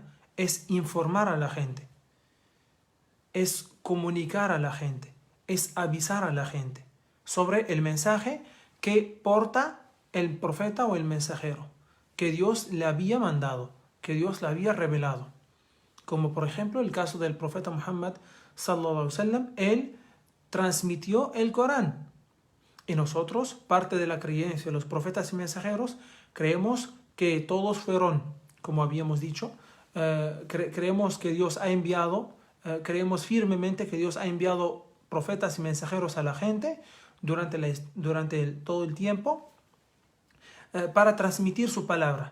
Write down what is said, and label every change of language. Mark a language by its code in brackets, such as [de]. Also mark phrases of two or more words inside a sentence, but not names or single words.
[es] Es informar a la gente, es comunicar a la gente, es avisar a la gente sobre el mensaje que porta el profeta o el mensajero, que Dios le había mandado, que Dios le había revelado. Como por ejemplo el caso del profeta Muhammad [ar] صلى الله عليه وسلم, [es] él transmitió el Corán. Y nosotros, parte de la creencia de los profetas y mensajeros, creemos que todos fueron, como habíamos dicho, creemos que Dios ha enviado, creemos firmemente que Dios ha enviado profetas y mensajeros a la gente durante todo el tiempo para transmitir su palabra.